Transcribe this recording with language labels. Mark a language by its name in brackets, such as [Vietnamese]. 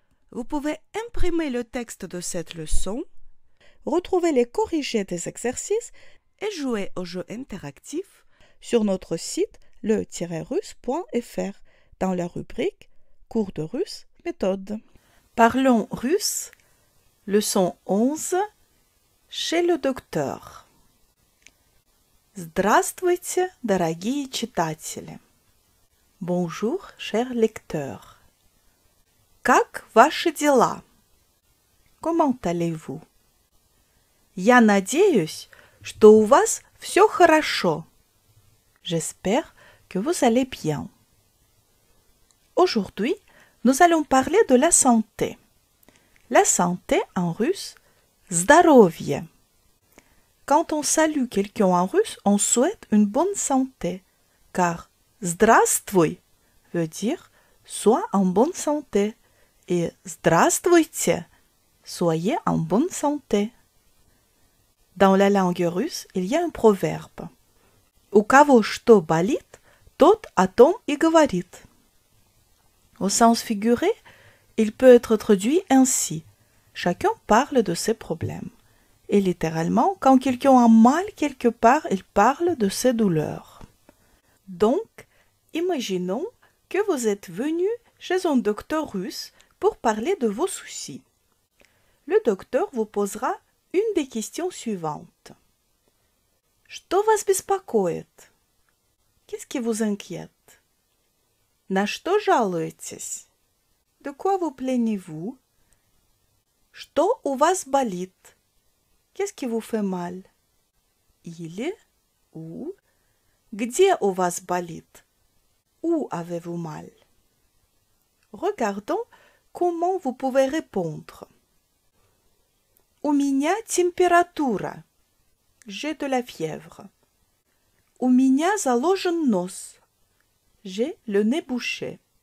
[French] Vous pouvez imprimer le texte de cette leçon, retrouver les corrigés des exercices et jouer au jeu interactif sur notre site le-russe.fr dans la rubrique Cours de russe méthode. Parlons russe, leçon 11, chez le docteur. [Russian] Здравствуйте, дорогие читатели. [French] Bonjour, chers lecteurs. [Russian] Как ваши дела? [French] Comment allez-vous? [Russian] Я надеюсь, что у вас все хорошо. [French] J'espère que vous allez bien. Aujourd'hui, nous allons parler de la santé. La santé en russe, здоровье. Quand on salue quelqu'un en russe, on souhaite une bonne santé, car здравствуй veut dire sois en bonne santé et здравствуйте, soyez en bonne santé. Dans la langue russe, il y a un proverbe. [Russian] У кого что болит, тот о том и говорит. [French] Au sens figuré, il peut être traduit ainsi. Chacun parle de ses problèmes. Et littéralement, quand quelqu'un a mal quelque part, il parle de ses douleurs. Donc, imaginons que vous êtes venu chez un docteur russe pour parler de vos soucis. Le docteur vous posera une des questions suivantes. [Russian] Что вас беспокоит? [French] Qu'est-ce qui vous inquiète? [Russian] На что жалуетесь? [French] De quoi vous plaignez-vous? [Russian] Что у вас болит? [French] Qu'est-ce qui vous fait mal? [Russian] Или, ou, где у вас болит? [French] Où avez-vous mal? Regardons comment vous pouvez répondre. [Russian] У меня температура. [French] J'ai de la fièvre. [Russian] У меня заложен нос. [French] J'ai le nez bouché.